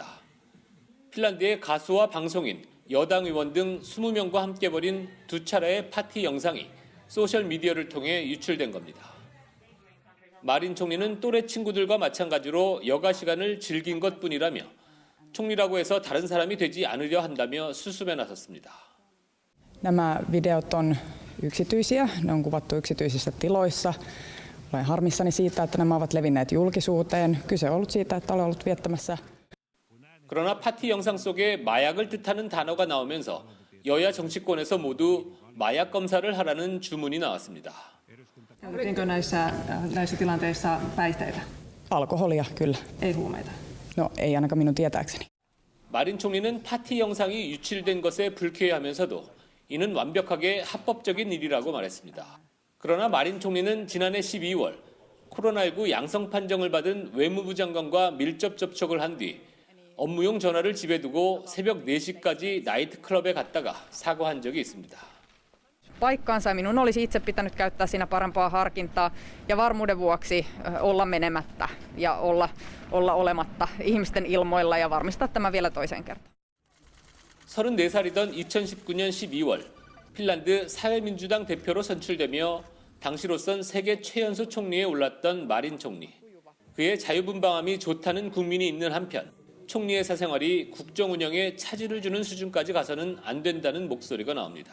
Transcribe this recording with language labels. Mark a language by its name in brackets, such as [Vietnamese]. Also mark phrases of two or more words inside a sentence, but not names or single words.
[Korean] 핀란드의 가수와 방송인, 여당 의원 등 20명과 함께 벌인 두 차례의 파티 영상이 소셜미디어를 통해 유출된 겁니다. 마린 총리는 또래 친구들과 마찬가지로 여가 시간을 즐긴 것뿐이라며 총리라고 해서 다른 사람이 되지 않으려 한다며 수습에 나섰습니다. [Finnish] Nämä videot on yksityisiä, ne on kuvattu yksityisissä tiloissa. Olen harmissani siitä, että nämä ovat levinneet julkisuuteen. Kyse on ollut siitä, että olen ollut viettämässä. [Korean] 그러나 파티 영상 속에 마약을 뜻하는 단어가 나오면서 여야 정치권에서 모두 마약 검사를 하라는 주문이 나왔습니다. [Finnish] Käytettiinkö näissä tilanteissa päihteitä? Alkoholia, kyllä. Ei huumeita? No, ei ainakaan minun tietääkseni. [Korean] 마린 총리는 파티 영상이 유출된 것에 불쾌해하면서도 이는 완벽하게 합법적인 일이라고 말했습니다. 그러나 마린 총리는 지난해 12월 코로나19 양성 판정을 받은 외무부 장관과 밀접 접촉을 한 뒤 업무용 전화를 집에 두고 새벽 4시까지 나이트클럽에 갔다가 사과한 적이 있습니다. [Finnish] Paikkaansa minun olisi itse pitänyt käyttää siinä parempaa harkintaa ja varmuuden vuoksi olla menemättä ja olla olematta ihmisten ilmoilla ja varmistaa tämä vielä toiseen kertaan. [Korean] 34살이던 2019년 12월 핀란드 사회민주당 대표로 선출되며 당시로선 세계 최연소 총리에 올랐던 마린 총리. 그의 자유분방함이 좋다는 국민이 있는 한편 총리의 사생활이 국정 운영에 차질을 주는 수준까지 가서는 안 된다는 목소리가 나옵니다.